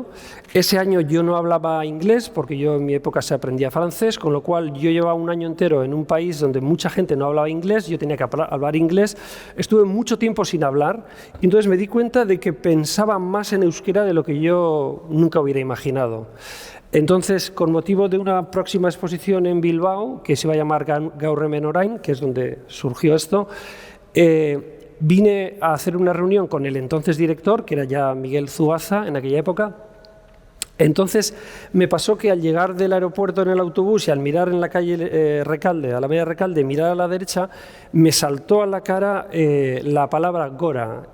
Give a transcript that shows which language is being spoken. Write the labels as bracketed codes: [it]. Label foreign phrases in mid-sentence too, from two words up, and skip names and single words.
[es] Ese año yo no hablaba inglés, porque yo en mi época se aprendía francés, con lo cual yo llevaba un año entero en un país donde mucha gente no hablaba inglés, yo tenía que hablar inglés. Estuve mucho tiempo sin hablar y entonces me di cuenta de que pensaba más en euskera de lo que yo nunca hubiera imaginado. Entonces, con motivo de una próxima exposición en Bilbao, que se va a llamar Gaur hemen orain, que es donde surgió esto, vine a hacer una reunión con el entonces director, que era ya Miguel Zuaza en aquella época. Entonces me pasó que al llegar del aeropuerto en el autobús y al mirar en la calle Recalde, a la media Recalde, mirar a la derecha, me saltó a la cara la palabra Gora.